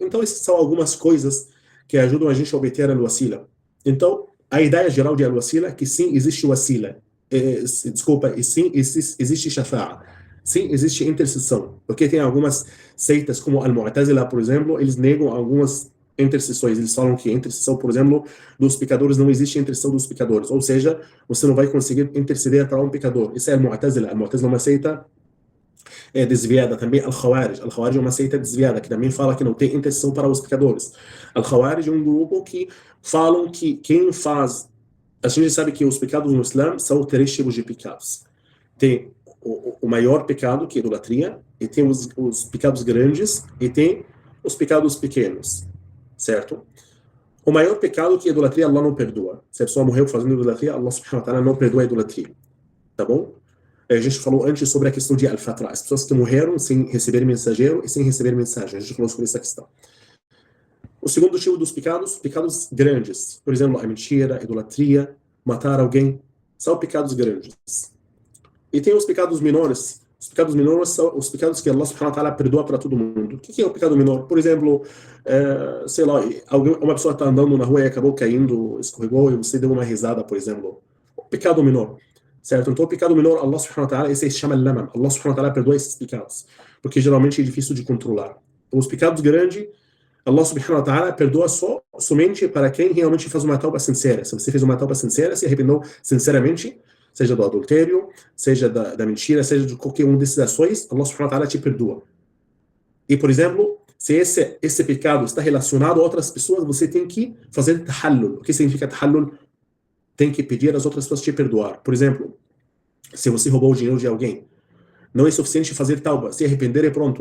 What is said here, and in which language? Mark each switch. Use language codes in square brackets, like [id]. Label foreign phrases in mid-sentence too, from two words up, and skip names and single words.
[pt] Então, essas são algumas coisas que ajudam a gente a obter al-wasila. Então, a ideia geral de al-wasila é que sim, existe wasila. Sim, existe shafa'a. Sim, existe intercessão. Porque tem algumas seitas, como al-Mu'tazila, por exemplo, eles negam algumas intercessões. Eles falam que a intercessão, por exemplo, dos pecadores não existe intercessão dos pecadores. Ou seja, você não vai conseguir interceder para um pecador. Isso é al-Mu'tazila. Al-Mu'tazila é uma seita desviada. Também Al-Khawarij. Al-Khawarij é uma seita desviada, que também fala que não tem intercessão para os pecadores. Al-Khawarij é um grupo que falam que quem faz... A gente sabe que os pecados no Islã são 3 tipos de pecados. Tem o maior pecado, que é a idolatria, e tem os pecados grandes, e tem os pecados pequenos. Certo? O maior pecado que a idolatria, Allah não perdoa. Se a pessoa morreu fazendo idolatria, [ar] الله سبحانه وتعالى [pt] não perdoa a idolatria. Tá bom? A gente falou antes sobre a questão de al-fatra, as pessoas que morreram sem receber mensageiro e sem receber mensagem. A gente falou sobre essa questão. O segundo tipo dos pecados grandes. Por exemplo, a mentira, a idolatria, matar alguém, são pecados grandes. E tem os pecados menores. Os pecados menores são os pecados que [ar] الله سبحانه وتعالى [pt] perdoa para todo mundo. O que é o pecado menor? Por exemplo, sei lá, uma pessoa está andando na rua e acabou caindo, escorregou e você deu uma risada, por exemplo. O pecado menor. Certo? Então o pecado menor, [ar] الله سبحانه وتعالى, [pt] esse se chama al-lamam. [ar] الله سبحانه وتعالى [pt] perdoa esses pecados. Porque geralmente é difícil de controlar. Os pecados grandes, [ar] الله سبحانه وتعالى [pt] perdoa somente para quem realmente faz uma tauba sincera. Se você fez uma tauba sincera, se arrependeu sinceramente, seja do adultério, seja da mentira, seja de qualquer uma dessas ações, [ar] الله سبحانه وتعالى [pt] te perdoa. E, por exemplo, se esse pecado está relacionado a outras pessoas, você tem que fazer tahallul. O que significa tahallul? Tem que pedir às outras pessoas te perdoar. Por exemplo, se você roubou o dinheiro de alguém, não é suficiente fazer tauba, se arrepender e pronto.